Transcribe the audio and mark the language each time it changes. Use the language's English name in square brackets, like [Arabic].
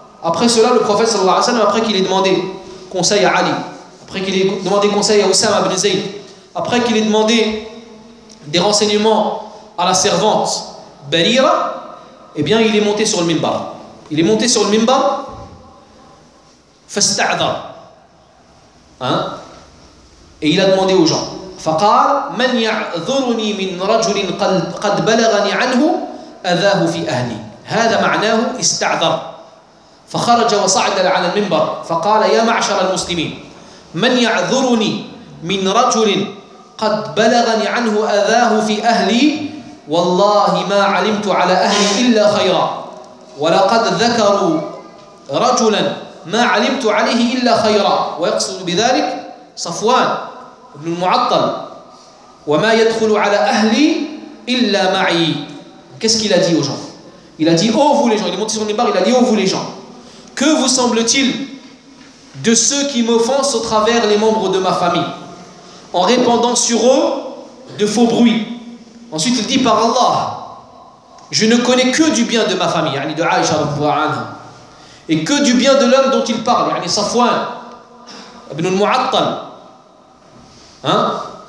[French] Après cela, le prophète sallallahu alayhi wa sallam, après qu'il ait demandé conseil à Ali, après qu'il ait demandé conseil à Usama ibn Zayd, après qu'il ait demandé des renseignements à la servante Barira, eh bien il est monté sur le minbar. Il est monté sur le minbar fasta'adha. Hein? Et il a demandé aux gens. [Arabic] فقال من يعذرني من رجل قد بلغني عنه أذاه في أهلي. هذا معناه استعذر. فخرج وصعد على المنبر فقال يا معشر المسلمين من يعذرني من رجل قد بلغني عنه أذاه في أهلي والله ما علمت على أهلي إلا خيرا ولقد ذكروا رجلا ما علمت عليه إلا خيرا ويقصد بذلك صفوان بن المعطل وما يدخل على أهلي إلا معي. [French] Qu'est-ce qu'il a dit aux gens? Il a dit: oh vous les gens, il est monté sur le minbar, il a dit: oh vous les gens, que vous semble-t-il de ceux qui m'offensent au travers les membres de ma famille en répandant sur eux de faux bruits? Ensuite il dit: par Allah, je ne connais que du bien de ma famille, yani de Aïcha radhiyallahu anha, et que du bien de l'homme dont il parle, yani Safwan ibn al-Mu'attal. Hein?